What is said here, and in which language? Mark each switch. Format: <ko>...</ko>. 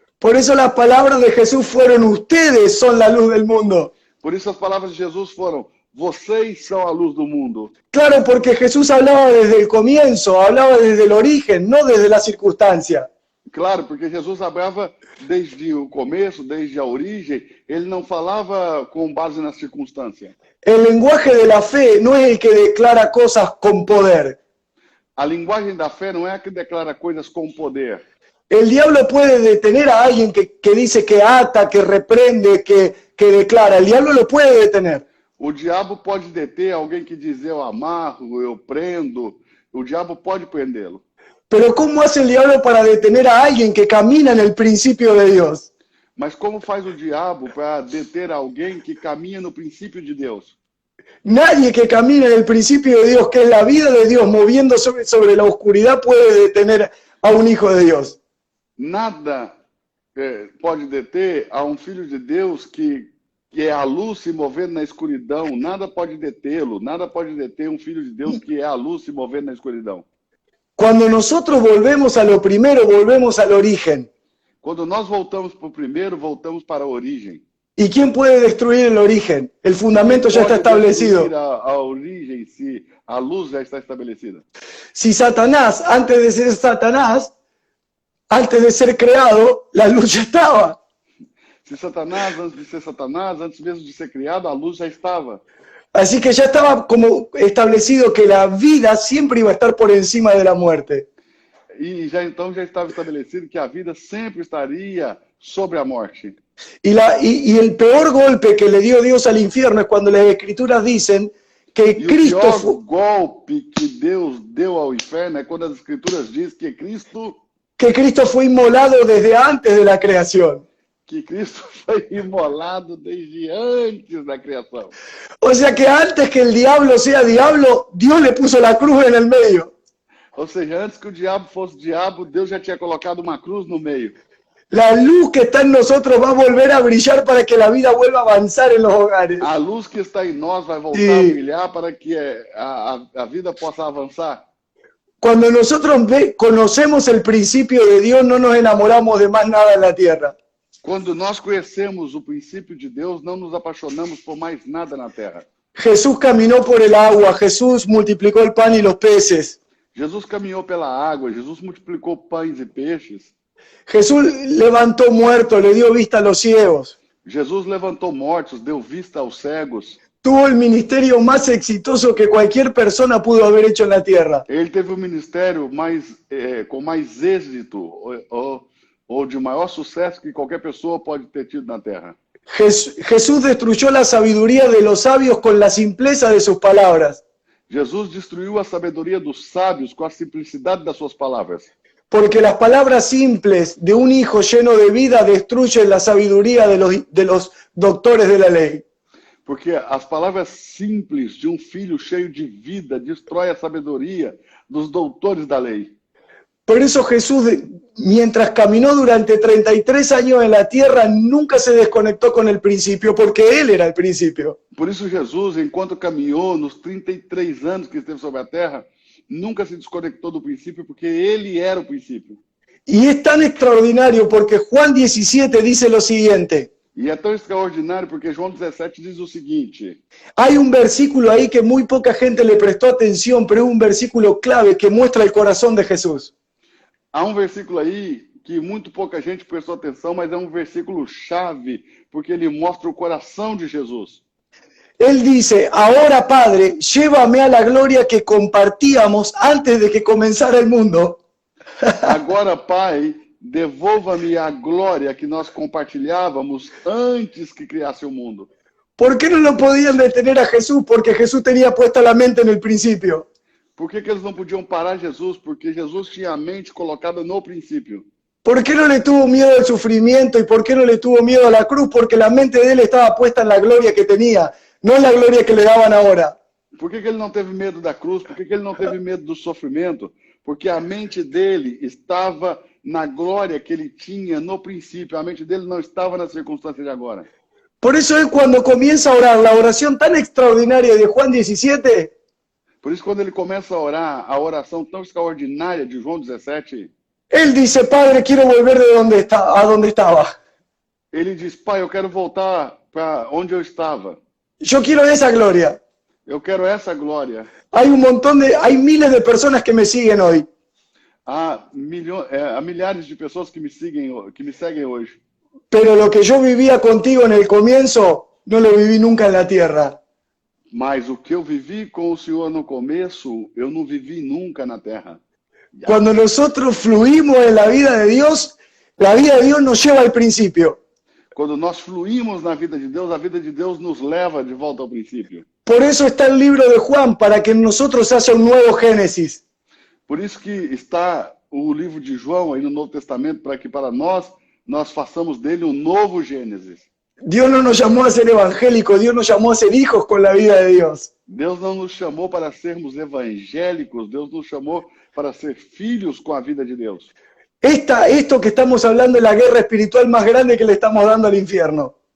<es>Por eso las palabras de Jesús fueron: ustedes son la luz del mundo.</es> <pt>Por isso as palavras de Jesus foram: vocês são a luz do mundo.</pt> <es>Claro, porque Jesús hablaba desde el comienzo, hablaba desde el origen, no desde la circunstancia.</es> <pt>Claro, porque Jesus hablava desde o começo, desde a origem, ele não falava com base na circunstância.</pt> <es>El lenguaje de la fe no es el que declara cosas con poder.</es> <pt>A linguagem da fé não é a que declara coisas com poder.</pt> <es>El diablo puede detener a alguien que dice que ata, que reprende, que declara. El diablo lo puede detener.</es> <pt>O diabo pode deter alguém que diz eu amarro, eu prendo. O diabo pode prendê-lo.</pt> <es>Pero ¿cómo hace el diablo para detener a alguien que camina en el principio de Dios?</es> <pt>Mas como faz o diabo para deter alguém que caminha no princípio de Deus?</pt> <es>Nadie que camina en el principio de Dios, que es la vida de Dios, moviendo sobre la oscuridad, puede detener a un hijo de Dios.</es> <pt>Nada pode deter a um filho de Deus que é a luz se movendo na escuridão. Nada pode detê-lo. Nada pode deter um filho de Deus que é a luz se movendo na escuridão.</pt> <es>Cuando nosotros volvemos a lo primero, volvemos al origen.</es> <pt>Quando nós voltamos para o primeiro, voltamos para a origem.</pt> <es>¿Y quién puede destruir el origen? El fundamento ya está establecido.</es> <pt>A origem, se a luz já está estabelecida.</pt> <es>Si Satanás, antes de ser Satanás, antes de ser creado, la luz ya estaba.</es> <pt>Se Satanás, antes de ser Satanás, antes mesmo de ser criado, a luz já estava.</pt> <es>Así que ya estaba como establecido que la vida siempre iba a estar por encima de la muerte.</es> <pt>E então já estava estabelecido que a vida sempre estaria sobre a morte.</pt> <es>Y el peor golpe que le dio Dios al infierno es cuando las Escrituras dicen que Cristo</es> <pt>o pior golpe que Deus deu ao inferno é quando as Escrituras dizem que Cristo</pt> <es>fue inmolado desde antes de la creación.</es> <pt>Que Cristo foi imolado desde antes da criação.</pt> <es>O sea que antes que el diablo sea diablo, Dios le puso la cruz en el medio.</es> <pt>Ou seja, antes que o diabo fosse diabo, Deus já tinha colocado uma cruz no meio.</pt> <es>La luz que está en nosotros va a volver a brillar para que la vida vuelva a avanzar en los hogares.</es> <pt>A luz que está em nós vai voltar a brilhar para que a vida possa avançar.</pt> <es>Cuando nosotros conocemos el principio de Dios, no nos enamoramos de más nada en la tierra.</es> <pt>Quando nós conhecemos o princípio de Deus, não nos apaixonamos por mais nada na terra.</pt> <es>Jesús caminó por el agua, Jesús multiplicó el pan y los peces.</es> <pt>Jesus caminhou pela água, Jesus multiplicou pães e peixes.</pt> <es>Jesús levantó muertos, le dio vista a los ciegos.</es> <pt>Jesus levantou mortos, deu vista aos cegos.</pt> <es>Tuvo el ministerio más exitoso que cualquier persona pudo haber hecho en la tierra.</es> <pt>Ele teve um ministério com mais êxito ou de maior sucesso que qualquer pessoa pode ter tido na terra.</pt> <es>Jesús destruyó la sabiduría de los sabios con la simpleza de sus palabras.</es> <pt>Jesus destruiu a sabedoria dos sábios com a simplicidade das suas palavras.</pt> <es>Porque las palabras simples de un hijo lleno de vida destruyen la sabiduría de los doctores de la ley.</es> <pt>Porque as palavras simples de um filho cheio de vida destrói a sabedoria dos doutores da lei.</pt> <es>Por eso Jesús, mientras caminó durante 33 años en la tierra, nunca se desconectó con el principio, porque Él era el principio.</es> <pt>Por isso Jesus, enquanto caminhou nos 33 anos que esteve sobre a terra, nunca se desconectou do princípio, porque Ele era o princípio.</pt> <es>Y es tan extraordinario porque Juan 17 dice lo siguiente.</es> <pt>E é tão extraordinário porque João 17 diz o seguinte.</pt> <es>Hay un versículo ahí que muy poca gente le prestó atención, pero es un versículo clave que muestra el corazón de Jesús.</es> <pt>Há um versículo aí que muito pouca gente prestou atenção, mas é um versículo chave, porque ele mostra o coração de Jesus.</pt> <es>Él dice, ahora Padre, llévame a la gloria que compartíamos antes de que comenzara el mundo.</es> <pt>Agora, Pai, devolva-me a glória que nós compartilhávamos antes que criasse o mundo.</pt> <es>¿Por qué no lo podían detener a Jesús? Porque Jesús tenía puesta la mente en el principio.</es> <pt>Por que eles não podiam parar Jesus? Porque Jesus tinha a mente colocada no princípio.</pt> <es>¿Por qué no le tuvo miedo al sufrimiento y por qué no le tuvo miedo a la cruz? Porque la mente de él estaba puesta en la gloria que tenía, no en la gloria que le daban ahora.</es> <pt>Por que ele não teve medo da cruz? Por que ele não teve medo do sofrimento? Porque a mente dele estava na glória que ele tinha no princípio. A mente dele não estava na circunstância de agora.</pt> <es>Por eso él cuando comienza a orar la oración tan extraordinaria de Juan 17,</es> <pt>Por isso, quando ele começa a orar, a oração tão extraordinária de João 17,</pt> <es>él dice, Padre, quiero volver de a donde estaba.</es> <pt>ele diz, Pai, eu quero voltar para onde eu estava.</pt> <es>Yo quiero esa gloria.</es> <pt>Eu quero essa glória.</pt> <es>Hay miles de personas que me siguen hoy.</es> <pt>Há milhares de pessoas que me seguem hoje.</pt> <es>Pero lo que yo vivía contigo en el comienzo, no lo viví nunca en la tierra.</es> <pt>Mas o que eu vivi com o Senhor no começo, eu não vivi nunca na terra.</pt> <es>Cuando nosotros fluimos en la vida de Dios nos lleva al principio.</es> <pt>Quando nós fluímos na vida de Deus, a vida de Deus nos leva de volta ao princípio.</pt> <es>Por eso está el libro de Juan, para que en nosotros haya un nuevo Génesis.</es> <pt>Por isso que está o livro de João aí no Novo Testamento, para que para nós façamos dele um novo Gênesis.</pt> <es>Dios no nos llamó a ser evangélicos, Dios nos llamó a ser hijos con la vida de Dios.</es> <pt>Deus não nos chamou para sermos evangélicos, Deus nos chamou para ser filhos com a vida de Deus.</pt> <es>Esto que estamos hablando es la guerra espiritual más grande que le estamos dando al infierno.</es>